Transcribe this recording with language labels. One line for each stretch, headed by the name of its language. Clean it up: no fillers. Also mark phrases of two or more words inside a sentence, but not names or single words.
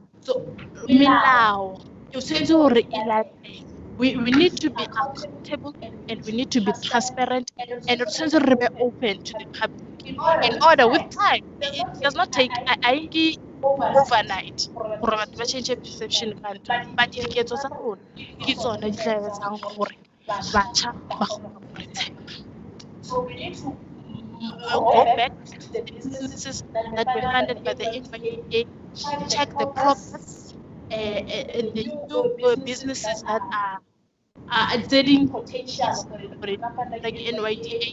English: So milao, we need to be accountable and we need to be transparent and also be open to the public. In order, with time, it does not take overnight for
Southern Sotho: batho ba
English: change perception country,
Southern Sotho: but diketso tsa rona ke tsona di tla etsang gore batjha ba kgone go re tshepa.
English: So we need to go back to the businesses that were funded by the NYDA, check the progress, the new businesses that are selling potential like NYDA.